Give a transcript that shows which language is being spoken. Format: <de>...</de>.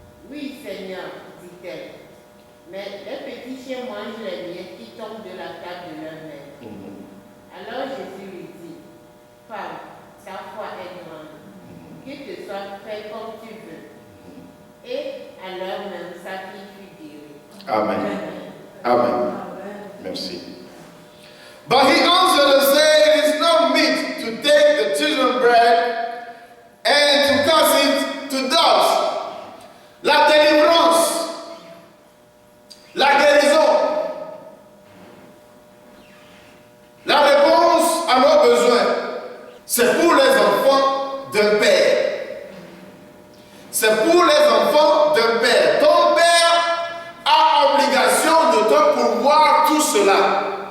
<fr>Oui, Seigneur, dit-elle, mais les petits chiens mangent les miettes qui tombent de la table de leur mère. Alors Jésus lui dit, Femme, ta foi est grande, qu'il te soit fait comme tu veux. Et à l'heure même, sa fille fut guérie. Amen. Amen. Merci.</fr> <en>But he answered and said, it is not meet to take the children's bread and to cast it to dogs.</en> <fr>La délivrance, la guérison, la réponse à nos besoins, c'est pour les enfants d'un père. C'est pour les enfants d'un père. Ton père a obligation de te pourvoir tout cela.</fr>